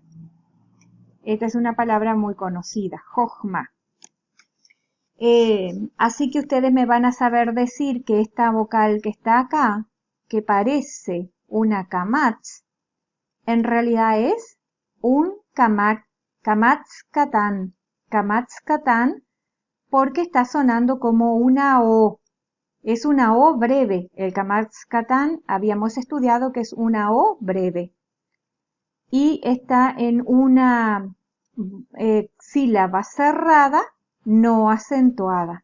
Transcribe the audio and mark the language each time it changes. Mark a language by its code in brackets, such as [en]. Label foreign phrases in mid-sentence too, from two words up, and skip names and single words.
[es] Esta es una palabra muy conocida, Jochma. Así que ustedes me van a saber decir que esta vocal que está acá, que parece una kamatz, en realidad es un [he] קמץ קטן. קמץ קטן [es] porque está sonando como una O. Es una O breve. El [he] קמץ קטן [es] habíamos estudiado que es una O breve. Y está en una sílaba cerrada, no acentuada.